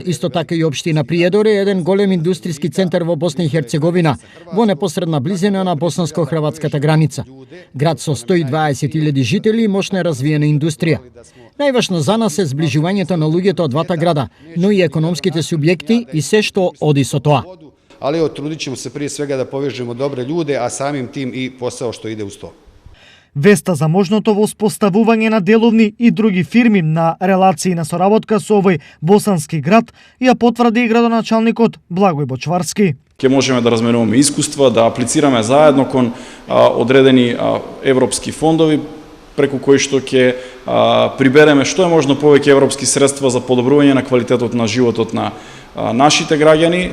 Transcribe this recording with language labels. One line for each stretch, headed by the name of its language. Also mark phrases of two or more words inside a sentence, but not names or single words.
Macedonian: Исто така и општина Приедор е еден голем индустријски центар во Босна и Херцеговина, во непосредна близина на босанско-хрватската граница. Град со 120.000 жители и мощна развиена индустрија. Најважно за нас е зближувањето на луѓето од двата града, но и економските субјекти и се што оди со тоа.
Bosnian: Ali trudit ćemo se prije svega da povežemo dobre ljude, a samim tim i posao što ide uz to.
Macedonian: Веста за можното воспоставување на деловни и други фирми на релации на соработка со овој босански град ја потврди и градоначалникот Благој Бочварски. Ке можеме да разменуваме искуства, да аплицираме заедно кон одредени европски фондови, преку кои што ќе прибереме што е можно повеќе европски средства за подобрување на квалитетот на животот на нашите граѓани.